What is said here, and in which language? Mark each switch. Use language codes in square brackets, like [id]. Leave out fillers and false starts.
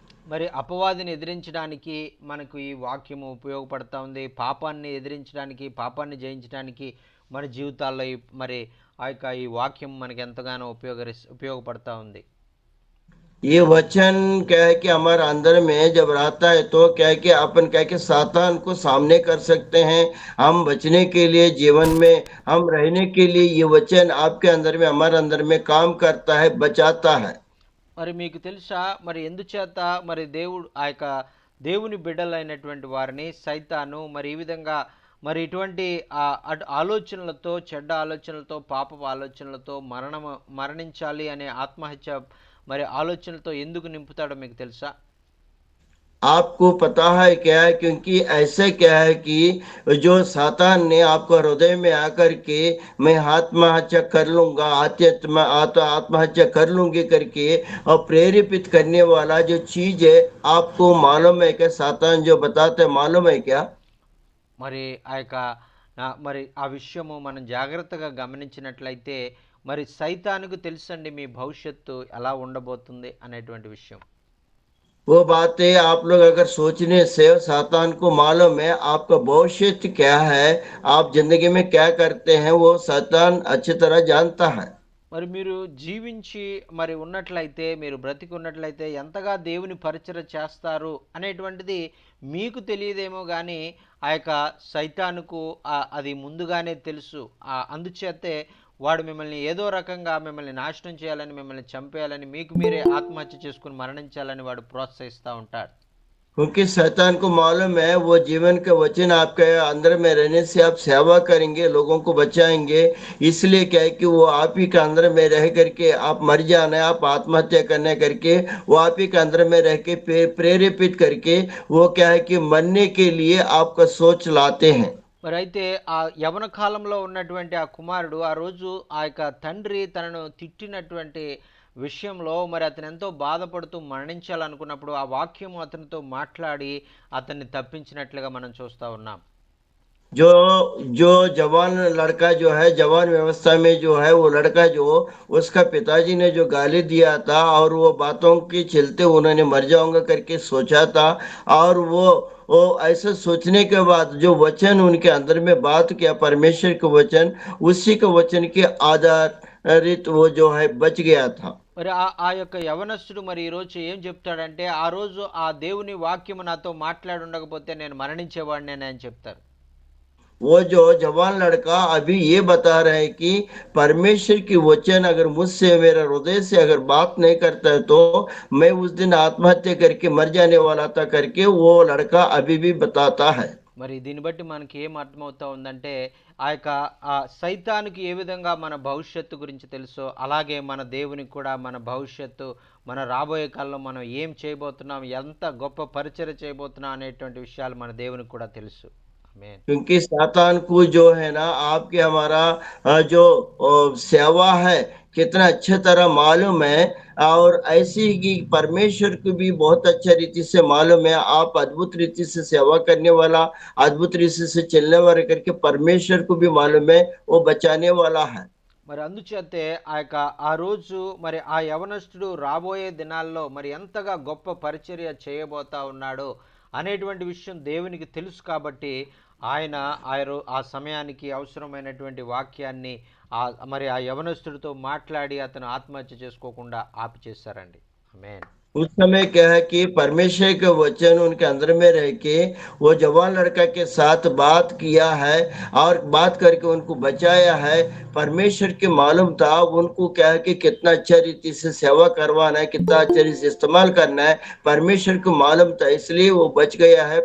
[te] మరి అపవాదిని ఎదిరించడానికి మనకు ఈ వాక్యము ఉపయోగపడతా ఉంది. పాపాన్ని ఎదిరించడానికి, పాపాన్ని జయించడానికి మన జీవితాల్లో మరి ఈ వాక్యం మనకి ఎంతగానో ఉపయోగపడతా ఉంది. [hi] ये वचन क्या है कि हमारे अंदर में जब रहता है तो क्या है कि अपन क्या है कि सातान को सामने कर सकते हैं। हम बचने के लिए जीवन में हम रहने के लिए ये वचन आपके अंदर में हमारे अंदर में काम करता है, बचाता है। [te] మరి మీకు తెలుసా మరి ఎందుచేత మరి దేవుని బిడ్డలైనటువంటి వారిని సైతాను మరి ఈ విధంగా మరి ఇటువంటి ఆలోచనలతో, చెడ్డ ఆలోచనలతో, పాపపు ఆలోచనలతో మరణించాలి అనే ఆత్మహత్య మరి ఆలోచనలతో ఎందుకు నింపుతాడో మీకు తెలుసా? [hi] आपको पता है क्या है? क्योंकि ऐसे क्या है कि जो सातान ने आपको हृदय में आकर के मैं आत्महत्या कर लूंगा, आत्महत्या कर लूंगी करके और प्रेरित करने वाला जो चीज है, आपको मालूम है क्या? सातान जो बताते हैं, मालूम है क्या? [te] మరి మరి ఆ విషయము మనం జాగ్రత్తగా గమనించినట్లయితే మరి సైతానుకు తెలుసండి మీ భవిష్యత్తు ఎలా ఉండబోతుంది అనేటువంటి విషయం. [hi] वो बातें आप लोग अगर सोचने से सातान को मालूम है आपका भविष्य क्या है, आप जिंदगी में क्या करते हैं, वो सातान अच्छी तरह जानता है। [te] మరి మీరు జీవించి మరి ఉన్నట్లయితే, మీరు బ్రతికి ఉన్నట్లయితే ఎంతగా దేవుని పరిచర్య చేస్తారు అనేటువంటిది మీకు తెలియదేమో కానీ సైతానుకు అది ముందుగానే తెలుసు. అందుచేతే వాడు మిమ్మల్ని ఏదో రకంగా మిమ్మల్ని నాశనం చేయాలని, మిమ్మల్ని చంపేయాలని, మీకు మీరే ఆత్మహత్య చేసుకుని మరణించాలని వాడు ప్రోత్సహిస్తూ ఉంటాడు. [hi] क्योंकि शैतान को मालूम है वो जीवन के वचन आपके अंदर में रहने से आप सेवा करेंगे, लोगों को बचाएंगे। इसलिए क्या है कि वो आप ही के अंदर में रह करके आप मर जाना है, आप आत्महत्या करने करके वो आप ही के अंदर में रह के प्रेरित करके वो क्या है कि मरने के लिए आपका सोच लाते हैं। [te] మరి అయితే ఆ యవన కాలంలో ఉన్నటువంటి ఆ కుమారుడు ఆ రోజు తండ్రి తనను తిట్టినటువంటి విషయంలో మరి అతను ఎంతో బాధపడుతూ మరణించాలనుకున్నప్పుడు ఆ వాక్యము అతనితో మాట్లాడి అతన్ని తప్పించినట్లుగా మనం చూస్తూ ఉన్నాం. [hi] जो जो जवान लड़का जो है, जवान व्यवस्था में जो है वो लड़का जो उसका पिताजी ने जो गाली दिया था और वो बातों के चलते उन्होंने मर जाऊंगा करके सोचा था। और वो ऐसे सोचने के बाद जो वचन उनके अंदर में बात किया परमेश्वर के वचन, उसी के वचन के आधारित वो जो है बच गया था। [te] మరి ఆ యొక్క యవనస్తుడు మరి ఈ రోజు ఏం చెప్తాడంటే ఆ రోజు ఆ దేవుని వాక్యము నాతో మాట్లాడి ఉండకపోతే నేను మరణించేవాడిని అని చెప్తారు. [hi] वो जो जवान लड़का अभी ये बता रहे हैं कि परमेश्वर की वचन अगर मुझसे मेरा हृदय से अगर बात नहीं करता है तो मैं उस दिन आत्महत्या करके मर जाने वाला था करके वो लड़का अभी भी बताता है। [te] మరి దీన్ని బట్టి మనకి ఏం అర్థమవుతా ఉందంటే సైతానికి ఏ విధంగా మన భవిష్యత్తు గురించి తెలుసో అలాగే మన దేవునికి కూడా మన భవిష్యత్తు, మన రాబోయే కాలంలో మనం ఏం చేయబోతున్నాం, ఎంత గొప్ప పరిచర్య చేయబోతున్నాం అనేటువంటి విషయాలు మన దేవునికి కూడా తెలుసు. [hi] क्योंकि सातान को जो है ना आपके हमारा जो सेवा है कितना अच्छे तरह मालूम है। और ऐसी ही परमेश्वर को भी बहुत अच्छा रीति से मालूम है। आप अद्भुत रीति से सेवा करने वाला, अद्भुत रीति से चलने वाला करके परमेश्वर को भी मालूम है वो बचाने वाला है। [te] మరి అందుచేతే ఆ రోజు మరి ఆ యవనస్తుడు రాబోయే దినాల్లో మరి ఎంతగా గొప్ప పరిచర్య చేయబోతా ఉన్నాడో అనేటువంటి విషయం దేవునికి తెలుసు కాబట్టి ఆయన ఆ సమయానికి అవసరమైనటువంటి వాక్యాన్ని మరి ఆ యవనస్తుడితో మాట్లాడి అతను ఆత్మహత్య చేసుకోకుండా ఆపి చేశారండి. ఆమేన్. [hi] उस समय क्या है कि परमेश्वर के वचन उनके अंदर में रह के वो जवान लड़का के साथ बात किया है और बात करके उनको बचाया है। परमेश्वर के मालूम था उनको क्या है कि कितना अच्छा रीति से सेवा करवाना है, कितना अच्छा रीति से इस्तेमाल करना है, परमेश्वर को मालूम था, इसलिए वो बच गया है।